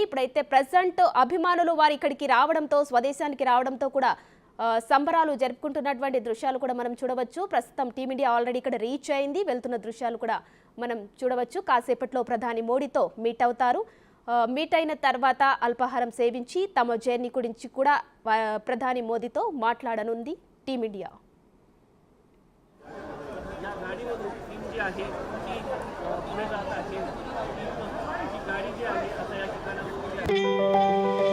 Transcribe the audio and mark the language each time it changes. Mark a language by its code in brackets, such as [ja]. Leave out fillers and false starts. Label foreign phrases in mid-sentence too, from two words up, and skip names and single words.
[te] ఇప్పుడైతే ప్రెజెంట్ అభిమానులు వారు ఇక్కడికి రావడంతో స్వదేశానికి రావడంతో కూడా సంబరాలు జరుపుకుంటున్నటువంటి దృశ్యాలు కూడా మనం చూడవచ్చు. ప్రస్తుతం టీమిండియా ఆల్రెడీ ఇక్కడ రీచ్ అయింది. వెళ్తున్న దృశ్యాలు కూడా మనం చూడవచ్చు. కాసేపట్లో ప్రధాని మోడీతో మీట్ అవుతారు. మీట్ అయిన తర్వాత అల్పాహారం సేవించి తమ జర్నీ గురించి కూడా ప్రధాని మోదీతో మాట్లాడనుంది టీమిండియా. [mr] या गाडीमधून टीम जी आहे ती पुढे जात आहे. ती गाडी जी आहे आता या ठिकाणी